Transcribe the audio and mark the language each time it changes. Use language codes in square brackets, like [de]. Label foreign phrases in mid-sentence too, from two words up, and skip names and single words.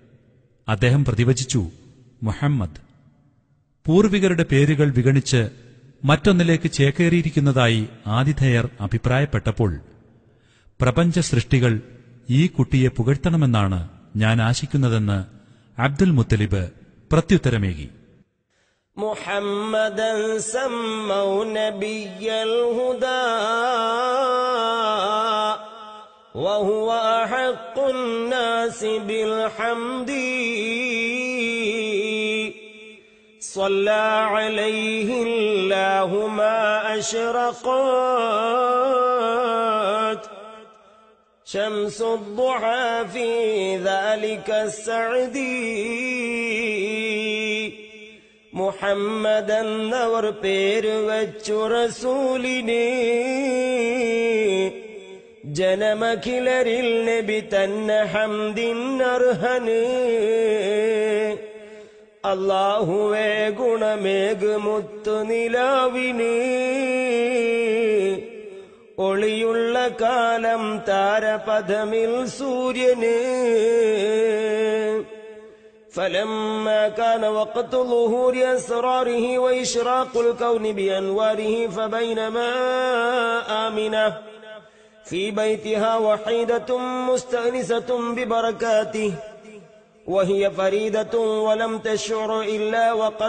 [ml] അദ്ദേഹം പ്രതിവചിച്ചു, മുഹമ്മദ്. പൂർവികരുടെ പേരുകൾ വിഗണിച്ച് മറ്റൊന്നിലേക്ക് ചേക്കേറിയിരിക്കുന്നതായി ആതിഥേയർ അഭിപ്രായപ്പെട്ടപ്പോൾ, പ്രപഞ്ച സൃഷ്ടികൾ ഈ കുട്ടിയെ പുകഴ്ത്തണമെന്നാണ് ഞാൻ ആശിക്കുന്നതെന്ന് അബ്ദുൽ മുത്തലിബ് പ്രത്യുത്തരമേകി. [ar] محمدا سموا نبي الهدى وهو أحق الناس بالحمد صلى عليه الله ما أشرقت شمس الضحى في ذلك السعد [ml] മുഹമ്മദെന്നവർ പേര് വച്ചു റസൂലിനെ ജനമഖിലരിൽ നബി തന്നെ ഹംദിനർഹന്. അല്ലാഹുവേ ഗുണമേക് മുത്തു നിലാവിന് ഒളിയുള്ള കാലം താരപഥമിൽ സൂര്യന്. [ar] فلما كان وقت ظهور أسراره وإشراق الكون بأنواره فبينما آمنة في بيتها وحيدة مستأنسة ببركاته وهي فريدة ولم تشعر إلا وقد